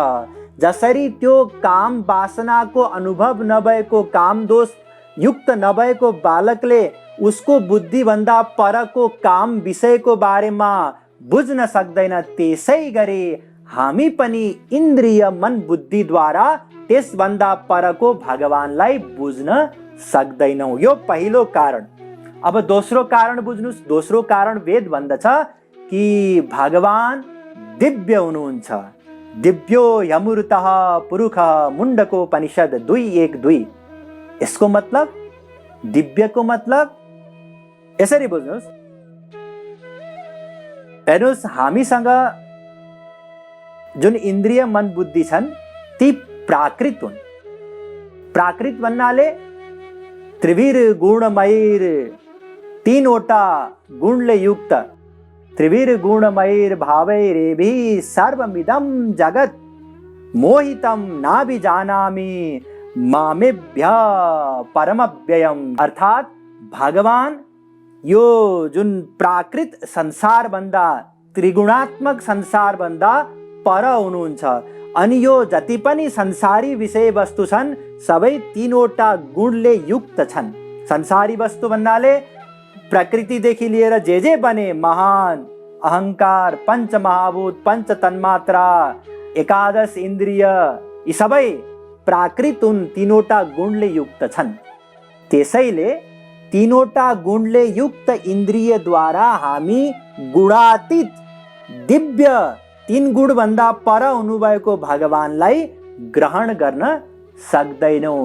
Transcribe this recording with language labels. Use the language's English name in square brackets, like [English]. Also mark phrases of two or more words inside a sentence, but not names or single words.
[Nepali] जसरी त्यो काम वासनाको अनुभव नभएको, काम दोष युक्त नभएको बालकले उसको बुद्धिभन्दा परको काम विषयको बारेमा बुझ्न सक्दैन, त्यसै गरी हामी पनि इन्द्रिय मन बुद्धिद्वारा त्यसभन्दा परको भगवानलाई बुझ्न सक्दैनौँ। यो पहिलो कारण। अब दोस्रो कारण बुझ्नुहोस्। दोस्रो कारण वेद भन्दछ कि भगवान दिव्य हुनुहुन्छ। [Sanskrit] दिव्यो यमृतः पुरुषः मुण्डकोपनिषद 2:1-2। [Nepali] यसको मतलब, दिव्यको मतलब यसरी बुझ्नुहोस्। हेर्नुहोस्, हामीसँग जुन इन्द्रिय मन बुद्धि छन् ती प्राकृत हुन्। प्राकृत भन्नाले त्रिवीर गुणमयीर, 3वटा गुणले युक्त, [Sanskrit] त्रिवीर गुणमयीर भावैरेभिः सर्वमिदं जगत् मोहितं नाभिजानामि मामेभ्य परमव्ययम्। [Nepali] अर्थात् भगवान यो जुन प्राकृत संसार भन्दा, त्रिगुणात्मक संसार भन्दा पर हुनुहुन्छ। अनि यो जति पनि संसारी विषय वस्तु छन् सबै 3वटा गुणले युक्त छन्। संसारी वस्तु भन्नाले प्रकृतिदेखि लिएर जे बने, महान, अहंकार, पंच महाभूत, पंच तन्मात्रा, 11 इन्द्रिय, यी सबै प्राकृत हुन्, 3वटा गुणले युक्त छन्। त्यसैले 3वटा गुणले युक्त इन्द्रियद्वारा हामी गुणातीत दिव्य 3 गुण भन्दा पर हुनुभएको भगवानलाई ग्रहण गर्न सक्दैनौँ।